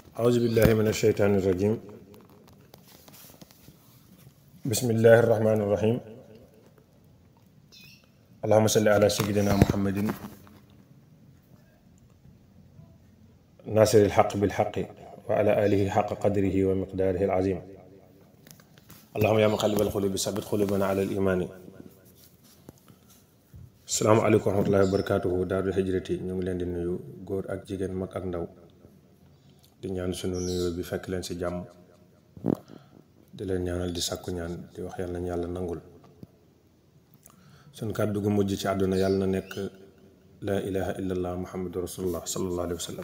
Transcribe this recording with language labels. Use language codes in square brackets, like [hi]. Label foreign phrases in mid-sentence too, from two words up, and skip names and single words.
[ar] أعوذ بالله من الشيطان الرجيم بسم الله الرحمن الرحيم اللهم صل على سيدنا محمد ناصر الحق بالحق وعلى آله حق قدره ومقداره العظيم اللهم يا مقلب القلوب ثبت قلوبنا على الإيمان. السلام عليكم ورحمة الله وبركاته. [wo] Daaru Hijrati ñu ngi leen di nuyu góor ak jigéen mag ak ndaw di ñaan sunu nuyoo bi fekk leen ci jàmm di leen ñaanal di sàkku ñaan di wax yàlla nañ yàlla nangul sunu kàddu gu mujj ci àdduna yàlla na nekk [ar] لا إله إلا الله محمد رسول الله صلى الله عليه وسلم.